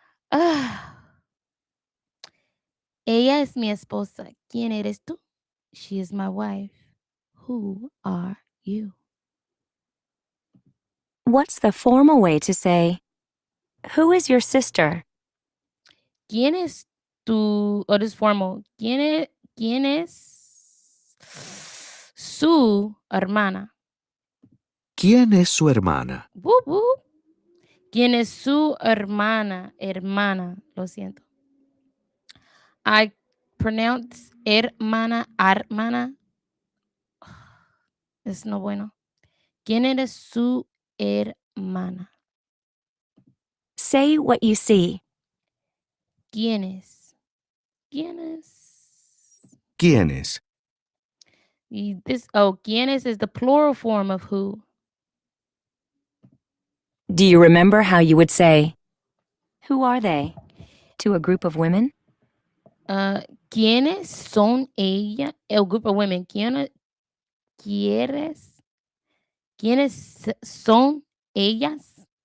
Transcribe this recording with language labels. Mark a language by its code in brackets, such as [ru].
[es] Ella es mi esposa. ¿Quién eres tú? [en] She is my wife. Who are you? What's the formal way to say, who is your sister? [es] ¿Quién es tu, [en] or this formal, [es] quién es su hermana? ¿Quién es su hermana? [en] Whoop, whoop. [es] ¿Quién es su hermana? Hermana, lo siento. [en] I pronounce hermana, hermana. [es] Es no bueno. ¿Quién eres su hermana? [en] Say what you see. [es] ¿Quién es? ¿Quién es? ¿Quién es? ¿Quién es [en] the plural form of who? Do you remember how you would say, who are they? To a group of women? [es] ¿Quiénes son ella? El [en] group of women. [es] ¿Quiénes son ellas?